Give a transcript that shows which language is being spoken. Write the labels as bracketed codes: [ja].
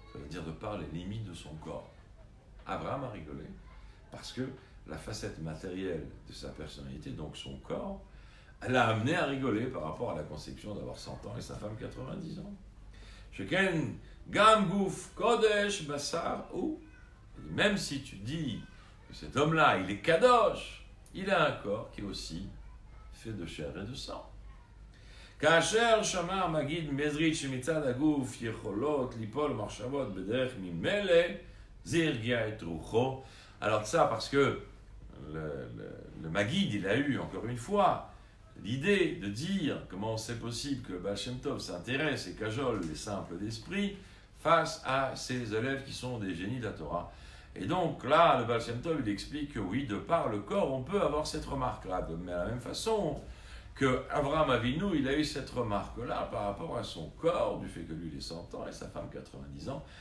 [fr] Ça veut dire de par les limites de son corps. Abraham a rigolé parce que la facette matérielle de sa personnalité, donc son corps, elle l'a amené à rigoler par rapport à la conception d'avoir 100 ans et sa femme 90 ans. [he] Sheken gam guf kodesh basar ou, [fr] même si tu dis que cet homme-là, il est kadosh, il a un corps qui est aussi fait de chair et de sang. [he] כאשר שמע מגיד מזריץ' שמצד הגוף יכולות ליפול מחשבות בדרך ממילא, זה הרגיע את רוחו. [fr] Alors ça, parce que le Maguid, il a eu, encore une fois, l'idée de dire comment c'est possible que Baal Shem Tov s'intéresse et cajole les simples d'esprit face à ses élèves qui sont des génies de la Torah. Et donc là, le Baal Shem Tov, il explique que oui, de par le corps, on peut avoir cette remarque-là, de la même façon que Abraham Avinu, il a eu cette remarque-là par rapport à son corps, du fait que lui, il est 100 ans et sa femme 90 ans.